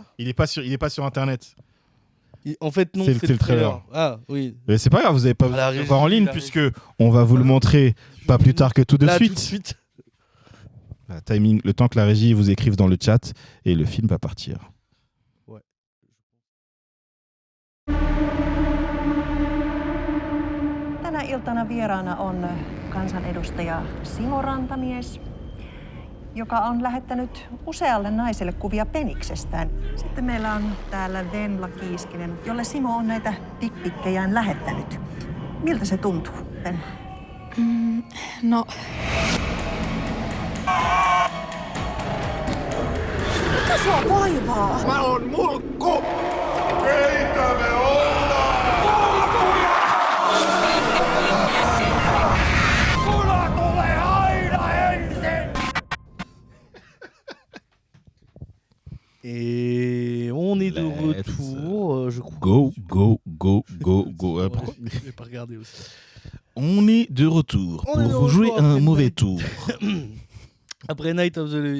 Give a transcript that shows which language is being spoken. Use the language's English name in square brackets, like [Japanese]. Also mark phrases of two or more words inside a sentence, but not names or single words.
[French] Il est pas sur Internet. En fait, non, c'est le trailer. Ah, oui. Mais c'est pas grave, vous n'avez pas besoin de voir en ligne, puisque on va vous le montrer pas plus tard que tout de suite. Timing, le temps que la régie vous écrive dans le chat, et le film va partir. Ouais. [Finnish] Tänä iltana vieraana on kansanedustaja Simo Rantamies, joka on lähettänyt usealle naiselle kuvia peniksestään. Sitten meillä on täällä Venla Kiiskinen, jolle Simo on näitä dickpikkejään lähettänyt. Miltä se tuntuu, Venla? No... Mikä sua vaivaa? Mä oon mulkku! Keitä me ollaan? Muna tulee aina ensin! [French] Et on est de retour, je crois. Go. Pourquoi je vais pas regarder aussi. On est de retour pour vous jouer un mauvais tour.